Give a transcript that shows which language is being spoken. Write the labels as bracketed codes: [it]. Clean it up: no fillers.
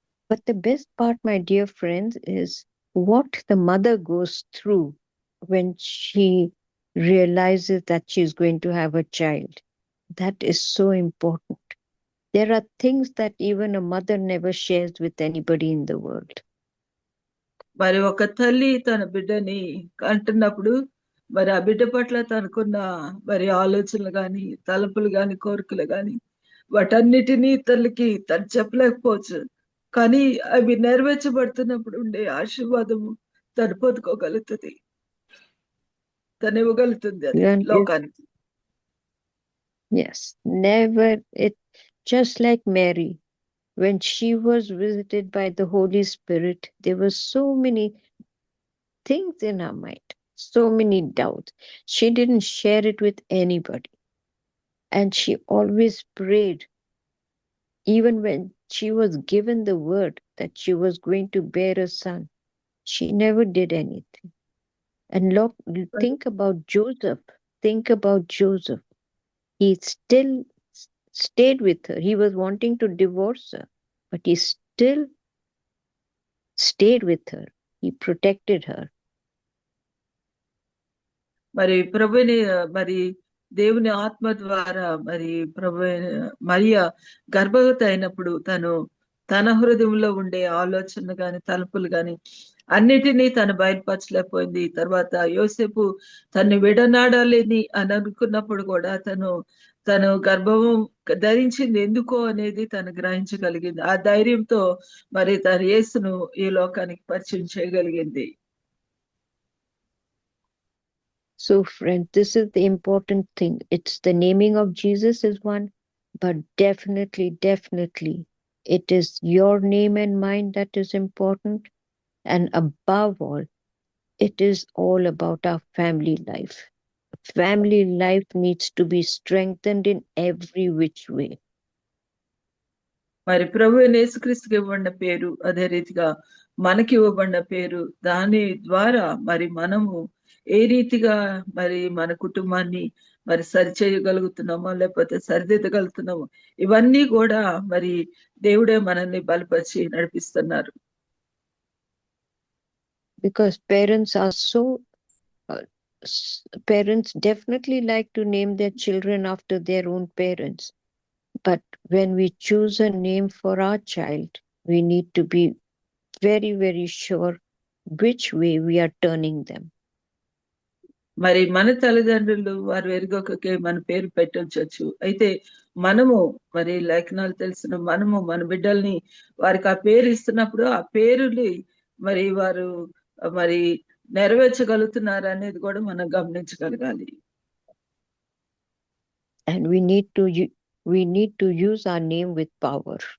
[en] But the best part, my dear friends, is what the mother goes through when she realizes that she's going to have a child. That is so important. There are things that even a mother never shares with anybody in the world. [te] మరి ఒక తల్లి తన బిడ్డని కంటున్నప్పుడు మరి ఆ బిడ్డ పట్ల తనకున్న మరి ఆలోచనలు గాని, తలపులు గాని, కోరికలు గాని వాటన్నిటినీ తల్లికి తను చెప్పలేకపోవచ్చు. కానీ అవి నెరవేర్చబడుతున్నప్పుడు ఉండే ఆశీర్వాదము తను పొందుకోగలుగుతుంది, తను ఇవ్వగలుగుతుంది అది లోకానికి. [en] Yes, never. It just like Mary, when she was visited by the Holy Spirit, there were so many things in her mind, so many doubts. She didn't share it with anybody. And she always prayed, even when she was given the word that she was going to bear a son. She never did anything. And look, think about Joseph. Think about Joseph. He still stayed with her. He was wanting to divorce her, but he still stayed with her. He protected her. [te] మరి ప్రభుని మరి దేవుని ఆత్మ ద్వారా మరి ప్రభు మరియా గర్భవతి అయినప్పుడు తను తన హృదయంలో ఉండే ఆలోచనలు గాని, తలుపులు గాని అన్నిటినీ తను బయలుపరచలేకపోయింది. తర్వాత యోసేపు తను విడనాడాలని అని అనుకున్నప్పుడు కూడా తను గర్భం ధరించింది ఎందుకో అనేది తను గ్రహించగలిగింది. ఆ ధైర్యంతో మరి తను యేసును ఈ లోకానికి పరిచయం చేయగలిగింది. [en] So, friend, this is the important thing. It's the naming of Jesus is one, but definitely, it is your name and mine that is important. And above all, it is all about our family life. Family life needs to be strengthened in every which way. [te] మరి ప్రభు యేసుక్రీస్తుకి ఇవ్వబడిన పేరు, అదే రీతిగా మనకి ఇవ్వబడిన పేరు, దాని ద్వారా మరి మనము ఏ రీతిగా మరి మన కుటుంబాన్ని మరి సరిచేయగలుగుతున్నామో లేకపోతే సరిదిద్దగలుగుతున్నామో ఇవన్నీ కూడా మరి దేవుడే మనల్ని బలపరిచి నడిపిస్తున్నారు. [en] Because parents are so parents definitely like to name their children after their own parents, but when we choose a name for our child, we need to be very sure which way we are turning them. [te] మరి మన తల్లిదండ్రులు వారు ఎరుగొకకే మన పేరు పెట్టొచ్చు. అయితే మనము మరి లేఖనాలు తెలిసిన మనము మన బిడ్డల్ని వారికి ఆ పేరు ఇస్తున్నప్పుడు ఆ పేరుని మరి వారు మరి నెరవేర్చగలుగుతున్నారు అనేది కూడా మనం గమనించగలగాలి. [en] And we need to use our name with power.